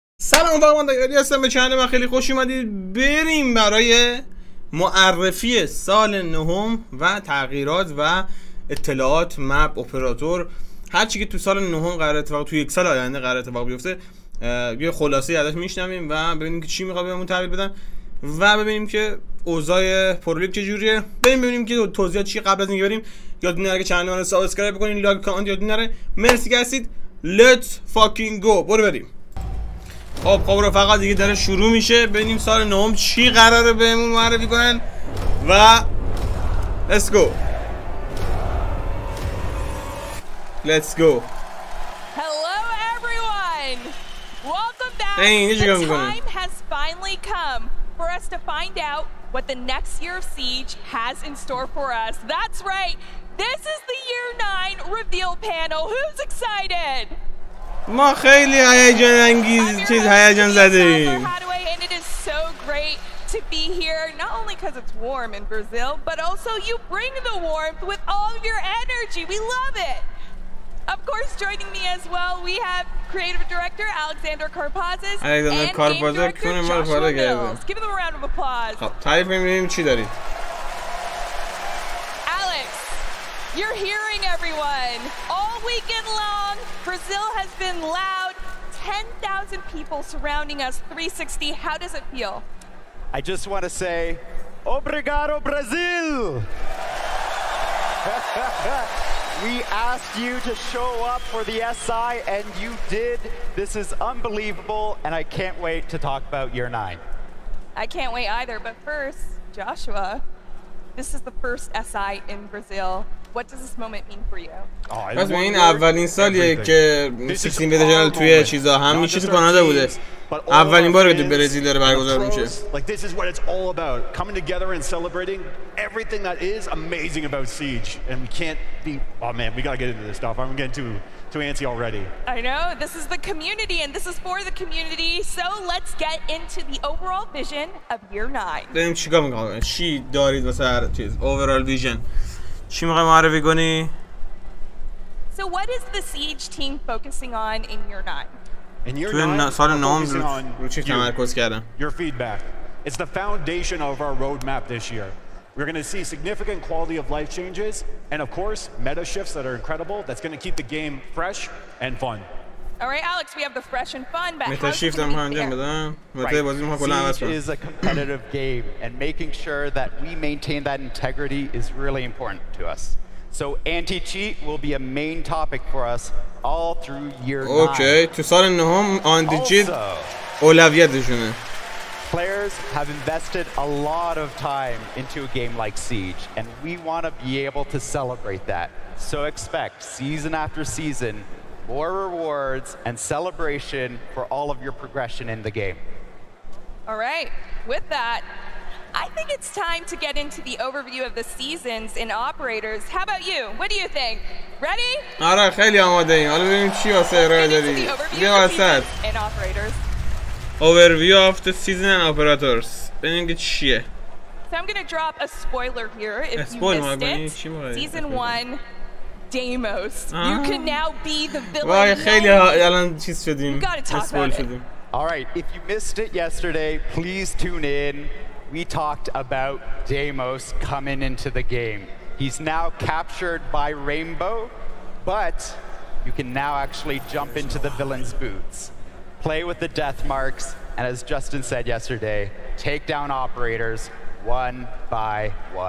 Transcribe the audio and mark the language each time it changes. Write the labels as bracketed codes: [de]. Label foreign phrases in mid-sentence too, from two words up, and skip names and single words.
[fa] سلام من دایالی هستم، به چنل من خیلی خوش اومدید. بریم برای معرفی سال نهم و تغییرات و اطلاعات [en] map operator, [fa] هر چی که تو سال نهم قرار اتفاق تو یک سال آینده قرار اتفاق بیفته یه خلاصه ازش میشنویم و ببینیم که چی میخواد بهمون تحویل بدن و ببینیم که اوضاع پرولیگ چجوریه. ببینیم که توضیحات چی. قبل از اینکه بریم یادتون نره که چنل من رو سابسکرایب بکنین، [en] like comment [fa] یادتون نره. مرسی که هستید. [en] let's fucking go. [fa] برو بریم. خب رفقا دیگه داره شروع میشه. ببینیم سال نهم چی قراره بهمون معرفی کنن و [en] let's go. Let's go. Hello everyone. Welcome back. The time has finally come for us to find out what the next year of Siege has in store for us. That's right. This is the year 9 reveal panel. Who's excited? [fa] ما خیلی هیجان زده ایم. [en] And it is so great to be here, not only because it's warm in Brazil, but also you bring the warmth with all of your energy. We love it. Of course, joining me as well, we have creative director Alexander Karpazes and game director Joshua Mills. Give them a round of applause. [fa] تعریف می‌بینیم چی دارید. [en] Alex, you're hearing everyone. All weekend long, Brazil has been loud. 10,000 people surrounding us 360. How does it feel? I just want to say, Obrigado, Brazil! We asked you to show up for the SI, and you did. This is unbelievable, and I can't wait to talk about year 9. I can't wait either, but first, Joshua, this is the first SI in Brazil. What does this moment mean for you? [fa] پس این اولین سالیه که سیکس اینویتیشنال توی چیزا همیشه تو کانادا بوده. اولین باره که تو برزیل داره برگزار میشه. [en] Like this is what it's all about. Coming together and celebrating everything that is amazing about Siege. And we can't be, oh man, we got to get into this stuff. I'm getting too antsy already. I know, this is the community and this is for the community. So let's get into the overall vision of year 9. [fa] بریم چیکار می‌کنیم؟ چی دارید واسه هر چیز؟ [en] overall vision. [fa] چی می‌خوای معرفی کنی؟ [en] So what is the Siege team focusing on in year 9? In year 9, [fa] سال نهم [en] focusing on [fa] رو چی تمرکز کردن؟ [en] your feedback. It's the foundation of our roadmap this year. We're going to see significant quality of life changes and of course meta shifts that are incredible. That's going to keep the game fresh and fun. All right, Alex, we have the fresh and fun, but meta shift [fa] هم انجام بدن. [en] Siege is a competitive game, and making sure that we maintain that integrity is really important to us. So anti-cheat will be a main topic for us all through year 9. [fa] Okay, تو سال نهم anti-cheat اولویتشونه. [en] Players have invested a lot of time into a game like Siege, and we want to be able to celebrate that. So expect season after season more rewards and celebration for all of your progression in the game. All right, with that, I think it's time to get into the overview of the seasons in operators. How about you? What do you think? Ready? [fa] آره خیلی آماده ایم. حالا ببینیم چی واسه ارائه دادی. بیا وسط. [en] In operators. Overview of the season and operators. [fa] ببینیم که چیه. [en] So I'm going to drop a spoiler here if you missed it. Season 1, Deimos. You can now be the villain. [fa] وای خیلی الان چیز شدیم. اسپویل شدیم. [en] All right, if you missed it yesterday, please tune in. We talked about Deimos coming into the game. He's now captured by Rainbow, but you can now actually jump into the villain's boots, play with the death marks, and as Justin said yesterday, take down operators one by one.